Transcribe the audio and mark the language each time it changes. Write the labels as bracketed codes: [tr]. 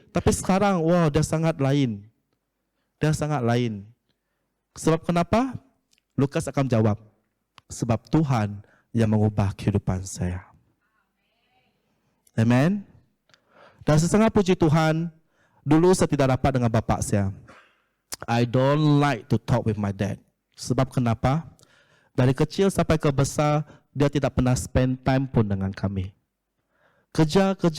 [id] Tapi sekarang, wah dia sangat lain. Dia sangat lain. Sebab kenapa? Lukas akan jawab, sebab Tuhan yang mengubah kehidupan saya. Amen. Dan saya sangat puji Tuhan, dulu saya tidak rapat dengan bapa saya. [en] I don't like to talk with my dad. [id] Sebab kenapa? Dari kecil sampai ke besar, dia tidak pernah [en] spend time [id] pun dengan kami. Kerja.